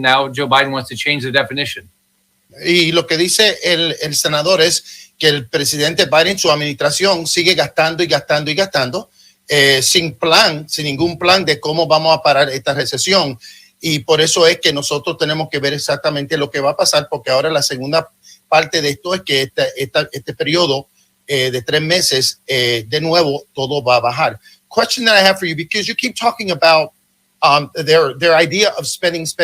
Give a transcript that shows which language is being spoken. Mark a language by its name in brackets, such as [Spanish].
[English] Now Joe Biden wants to change the definition. [Spanish] Y lo que dice el senador es que el presidente Biden, su administración, sigue gastando y gastando y gastando sin ningún plan de cómo vamos a parar esta recesión. Y por eso es que nosotros tenemos que ver exactamente lo que va a pasar, porque ahora la segunda parte de esto es que este periodo de 3 meses, de nuevo, todo va a bajar. [English] Question that I have for you, because you keep talking about their idea of spending.